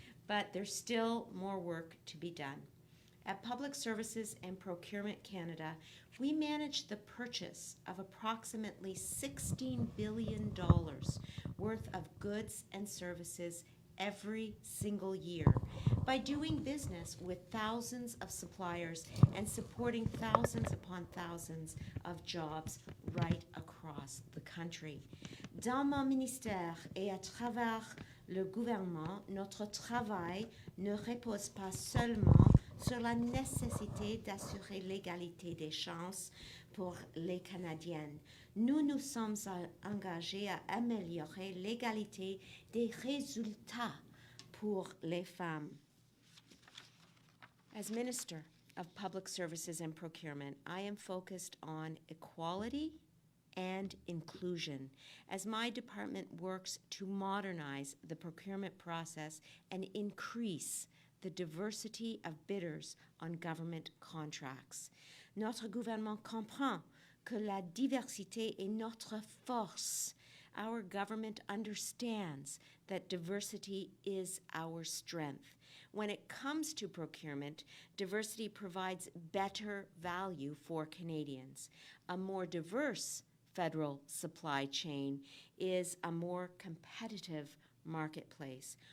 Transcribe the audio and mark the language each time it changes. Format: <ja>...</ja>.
<en>But there's still more work to be done. At Public Services and Procurement Canada, we manage the purchase of approximately $16 billion worth of goods and services every single year by doing business with thousands of suppliers and supporting thousands upon thousands of jobs right across the country.</en> <fr>Dans mon ministère et à travers le gouvernement, notre travail ne repose pas seulement sur la nécessité d'assurer l'égalité des chances pour les Canadiennes. Nous nous sommes engagés à améliorer l'égalité des résultats pour les femmes.</fr> <en>As Minister of Public Services and Procurement, I am focused on equality and inclusion as my department works to modernize the procurement process and increase the diversity of bidders on government contracts.</en> <fr>Notre gouvernement comprend que la diversité est notre force.</fr> <en>Our government understands that diversity is our strength. When it comes to procurement, diversity provides better value for Canadians. A more diverse federal supply chain is a more competitive marketplace.</en>